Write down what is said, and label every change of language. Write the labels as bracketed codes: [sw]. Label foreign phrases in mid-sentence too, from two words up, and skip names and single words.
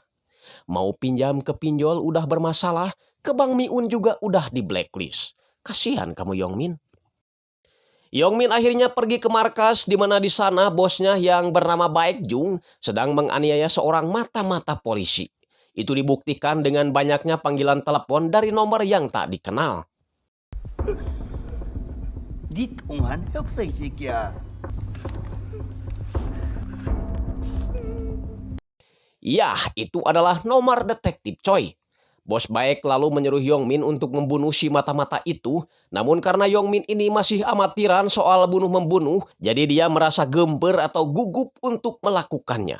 [id] Mau pinjam ke pinjol udah bermasalah, ke Bank Miun juga udah di blacklist. Kasihan kamu Yong Min. Yong Min akhirnya pergi ke markas di mana di sana bosnya yang bernama Baekjung sedang menganiaya seorang mata-mata polisi. Itu dibuktikan dengan banyaknya panggilan telepon dari nomor yang tak dikenal. [ko] 네 통화는 없어 이 새끼야. [id] Yah, itu adalah nomor detektif Choi. Bos Baek lalu menyuruh Yong Min untuk membunuh si mata-mata itu. Namun karena Yong Min ini masih amatiran soal bunuh-membunuh, jadi dia merasa gemper atau gugup untuk melakukannya.